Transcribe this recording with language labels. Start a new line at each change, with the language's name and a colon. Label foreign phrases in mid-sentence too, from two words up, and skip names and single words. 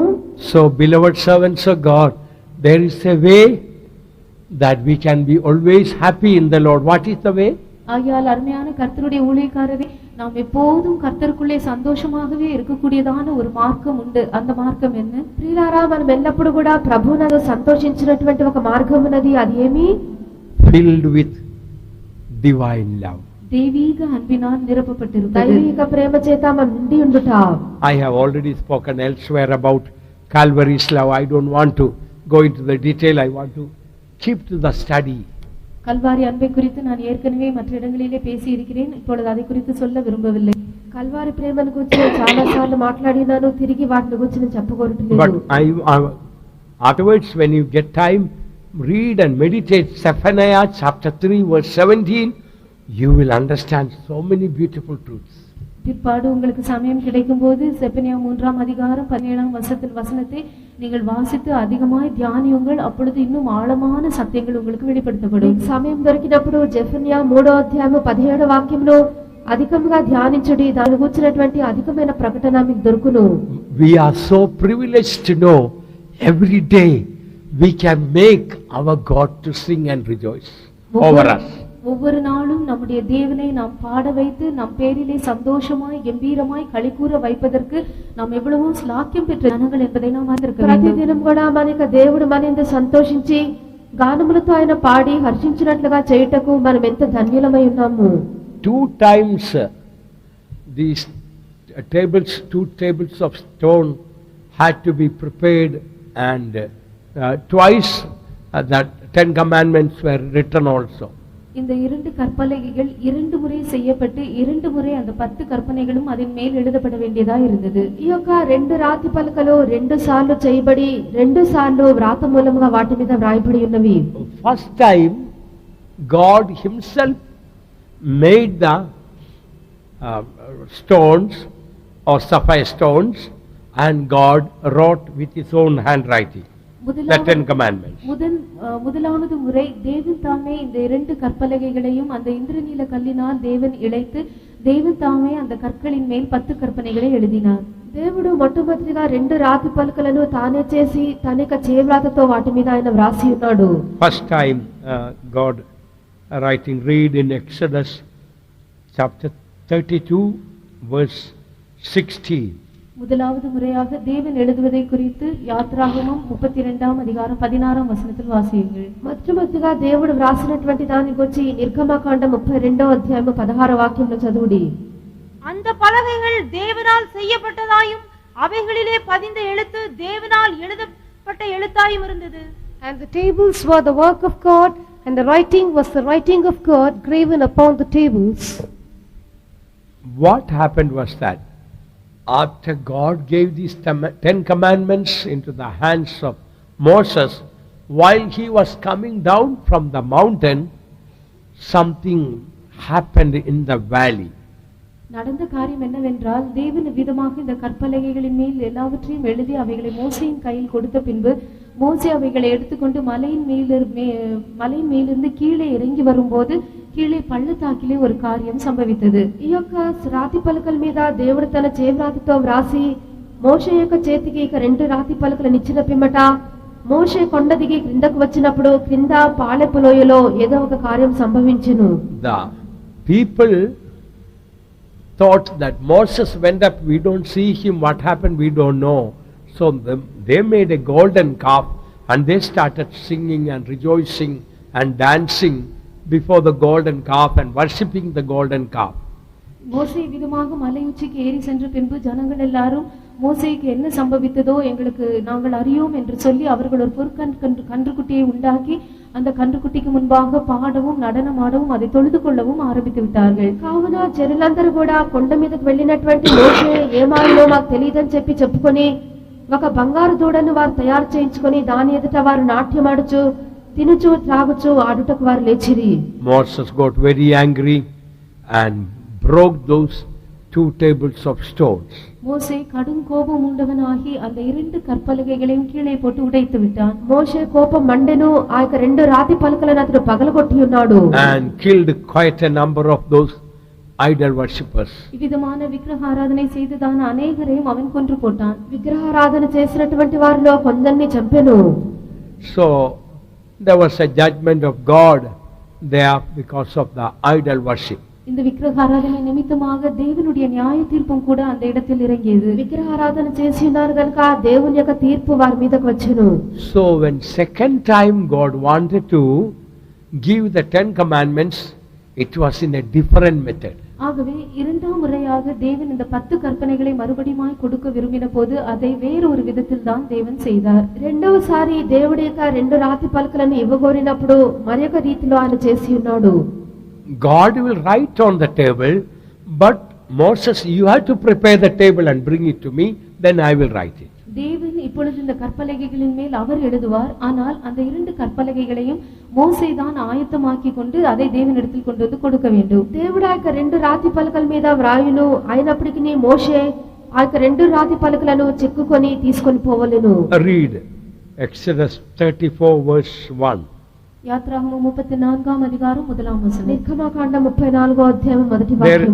English: So beloved servants of God, there is a way that we can be always happy in the Lord. What is the way?
Tamil: ஆகையால் அருமையான கர்த்தருடைய ஊழியக்காரரே, நாம் எப்போதும் கர்த்தருக்குள்ளே சந்தோஷமாகவே இருக்கக்கூடியதான ஒரு மார்க்கம் உண்டு. அந்த மார்க்கம் என்ன?
Telugu: ప్రియులారా, మనం ఎల్లప్పుడూ కూడా ప్రభువును సంతోషించినటువంటి ఒక మార్గం ఉన్నది. అది ఏమి?
English: Filled with divine love.
Tamil: தெய்வீக அன்பினால் நிரப்பப்பட்டிருப்பது.
Telugu: దైవిక ప్రేమ చేత మనం నిండి ఉండుట.
English: I have already spoken elsewhere about Calvary's love. I don't want to go into the detail. I want to keep to the study.
Tamil: கல்வாரி அன்பை குறித்து நான் ஏற்கனவே மற்ற இடங்களிலே பேசி இருக்கிறேன். இப்பொழுது அதை குறித்து சொல்ல விரும்பவில்லை.
Telugu: కల్వారి ప్రేమను గురించి చాలా సార్లు మాట్లాడినాను. తిరిగి వాటిని గురించి నేను చెప్పగోరట్లేదు.
English: But afterwards, when you get time, read and meditate Zephaniah chapter 3 verse 17. You will understand so many beautiful truths.
Tamil: பிற்பாடு உங்களுக்கு சமயம் கிடைக்கும் போது செப்பனியா 3ஆம் அதிகாரம் 17ஆம் வசனத்தை நீங்கள் வாசித்து அதிகமாய் தியானியுங்கள். அப்பொழுது இன்னும் ஆழமான சத்தியங்கள் உங்களுக்கு வெளிப்படுத்தப்படும்.
Telugu: సమయం దొరికినప్పుడు జెఫన్యా 3వ అధ్యాయము 17వ వాక్యమును అధికంగా ధ్యానించుడి. దాని గురించినటువంటి అధికమైన ప్రకటన మీకు దొరుకును.
English: We are so privileged to know every day we can make our God to sing and rejoice over us.
Tamil: ஒவ்வொரு நாளும் நம்முடைய தேவனை நாம் பாட வைத்து நம் பேரிலே சந்தோஷமாய் கம்பீரமாய் களிகூற வைப்பதற்கு நாம் எவ்வளவோ ஸ்லாக்கியம் பெற்ற ஜனங்கள் என்பதை நாம் அறிந்திருக்க வேண்டும்.
Telugu: ప్రతిదినం కూడా మనకి దేవుడు మనందు సంతోషించి గానములతో ఆయన పాడి హర్షించినట్లుగా చేయుటకు మనం ఎంత ధన్యులమై ఉన్నాము.
English: 2 times these two tables of stone had to be prepared, and twice that 10 commandments were written also.
Tamil: இந்த 2 கற்பலகைகள் 2 முறை செய்யப்பட்டு 2 முறை அந்த 10 கற்பனைகளும் அதன் மேல் எழுதப்பட வேண்டியதா இருந்தது.
Telugu: ఈ యొక్క 2 రాతి పలకలు 2 సార్లు చేయబడి 2 సార్లు వ్రాత మూలముగా వాటి మీద వ్రాయబడి ఉన్నవి.
English: First time God himself made the stones or sapphire stones, and God wrote with his own handwriting the 10 commandments.
Tamil: முதலாவது முறை தேவன் தாமே இந்த 2 கற்பலகைகளையும் அந்த இந்திரநீல கல்லினால் தேவன் இழைத்து தேவன் தாமே அந்த கற்களின் மேல் 10 கற்பனைகளை எழுதினார்.
Telugu: దేవుడు మొట్టమొదటిగా 2 రాతి పలకలను తానే చేసి తన యొక్క చేవ్రాతతో వాటి మీద ఆయన వ్రాసి ఉన్నాడు.
English: First time God writing, read in Exodus chapter 32 verse 16.
Tamil: முதலாவது முறையாக தேவன் எழுதுவதை குறித்து யாத்ராகமம் 32ஆம் அதிகாரம் 16ஆம் வசனத்தில் வாசியுங்கள்.
Telugu: మొట్టమొదటిగా దేవుడు వ్రాసినటువంటి దాని గురించి నిర్గమకాండం 32వ అధ్యాయం 16వ వాక్యంలో చదువుడి.
Tamil: அந்த பலகைகள் தேவனால் செய்யப்பட்டதாயும் அவைகளிலே பதிந்த எழுத்து தேவனால் எழுதப்பட்ட எழுத்தாயும் இருந்தது.
English: And the tables were the work of God, and the writing was the writing of God graven upon the tables. What happened was that after God gave these 10 commandments into the hands of Moses, while he was coming down from the mountain, something happened in the valley.
Tamil: நடந்த காரியம் என்னவென்றால் தேவன் விதமாக இந்த கற்பலகைகளின் மேல் எல்லாவற்றையும் எழுதி அவைகளை மோசேயின் கையில் கொடுத்த பின்பு மோசே அவைகளை எடுத்துக்கொண்டு மலையின் மேலிருந்து கீழே இறங்கி வரும்போது கீழே பள்ளத்தாக்கிலே ஒரு காரியம் సంభవించது.
Telugu: ఈ యొక్క రాతి పలకల మీద దేవుడు తన చేవ్రాతతో వ్రాసి మోషే యొక్క చేతికి ఇక రెండు రాతి పలకలను ఇచ్చిన పిమ్మట మోషే కొండ దిగి క్రిందకు వచ్చినప్పుడు క్రింద పాలెపు లోయలో ఏదో ఒక కార్యం సంభవించెను.
English: The people thought that Moses went up, we don't see him, what happened we don't know. So they made a golden calf and they started singing and rejoicing and dancing before the golden calf and worshipping the golden calf.
Tamil: மோசே விதமாக மலை உச்சிக்கு ஏறி சென்ற பின்பு ஜனங்கள் எல்லாரும் மோசேக்கு என்ன சம்பவித்ததோ எங்களுக்கு நாங்கள் அறியோம் என்று சொல்லி அவர்கள் ஒரு கன்றுக்குட்டியை உண்டாக்கி அந்த கன்றுக்குட்டிకి முன்பாக పాడவும் நடனமாடவும் அதை தொழுது கொள்ளவும் ఆరంభించి విட்டார்கள்.
Telugu: కావున జనులందరూ కూడా కొండ మీదకు వెళ్ళినటువంటి మోషే ఏమాయనో మాకు తెలియదని చెప్పుకొని ఒక బంగారు దూడను వారు తయారు చేయించుకొని దాని ఎదుట వారు నాట్యమాడుచు తినుచు త్రాగుచు ఆడుటకు వారు లేచిరి.
English: Moses got very angry and broke those 2 tables of stones.
Tamil: மோசே கடும் கோபம் உண்டவனாகி அந்த இரண்டு கற்பலகைகளையும் கீழே போட்டு உடைத்து விட்டான்.
Telugu: మోషే కోపం మండెను, ఆ యొక్క రెండు రాతి పలకలను అతడు పగలగొట్టి ఉన్నాడు.
English: And killed quite a number of those idol worshippers.
Tamil: இவ்விதமான விக்கிரகாராதனை செய்ததான அநேகரையும் அவன் கொன்று போட்டான்.
Telugu: విగ్రహారాధన చేసినటువంటి వారిలో కొందరిని చంపెను.
English: So there was a judgment of God there because of the idol worship.
Tamil: இந்த விக்கிரகாராதனை நிமித்தமாக தேவனுடைய நியாய தீர்ப்பும் கூட அந்த இடத்தில் இறங்கியது.
Telugu: విగ్రహారాధన చేసి ఉన్నారు కనుక దేవుని యొక్క తీర్పు వారి మీదకు వచ్చెను.
English: So when second time God wanted to give the 10 commandments, it was in a different method.
Tamil: ஆகவே இரண்டாம் முறையாக தேவன் இந்த 10 கற்பனைகளை மறுபடியும் கொடுக்க விரும்பின போது அதை வேறொரு விதத்தில் தான் தேவன் செய்தார்.
Telugu: రెండవసారి దేవుడి యొక్క రెండు రాతి పలకలను ఇవ్వగోరినప్పుడు మరొక రీతిలో ఆయన చేసి ఉన్నాడు.
English: God will write on the table, but Moses, you have to prepare the table and bring it to me, then I will write it.
Tamil: தேவன் இப்பொழுது இந்த கற்பலகைகளின் மேல் அவர் எழுதுவார். ஆனால் அந்த இரண்டு கற்பலகைகளையும் மோசே தான் ஆயத்தமாக்கி கொண்டு அதை தேவனிடத்தில் கொண்டு வந்து கொடுக்க வேண்டும்.
Telugu: దేవుడు ఆ యొక్క రెండు రాతి పలకల మీద వ్రాయును, అయినప్పటికీ మోషే ఆ యొక్క రెండు రాతి పలకలను చెక్కుకొని తీసుకొని పోవలెను.
English: Read Exodus 34 verse 1.
Tamil: யாத்ராகமம் 34ஆம் அதிகாரம் முதலாம் வசனம்.
Telugu: నిర్గమకాండం 34వ అధ్యాయం మొదటి వాక్యం.